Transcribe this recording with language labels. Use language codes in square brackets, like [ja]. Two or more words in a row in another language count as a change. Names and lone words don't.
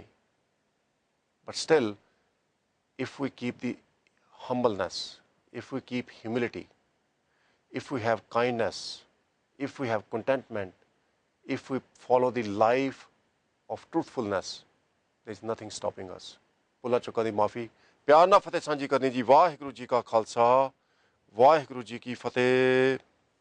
[en] But still, if we keep the humbleness, if we keep humility, if we have kindness, if we have contentment, if we follow the life of truthfulness, there is nothing stopping us. [pa] ਭੁੱਲ ਚੁੱਕ ਦੀ ਮਾਫ਼ੀ. ਪਿਆਰ ਨਾ ਫ਼ਤਹਿ ਸਾਂਝੀ ਕਰਨੀ ਜੀ। ਵਾਹਿਗੁਰੂ ਜੀ ਕਾ ਖ਼ਾਲਸਾ, ਵਾਹਿਗੁਰੂ ਜੀ ਕੀ ਫ਼ਤਹਿ।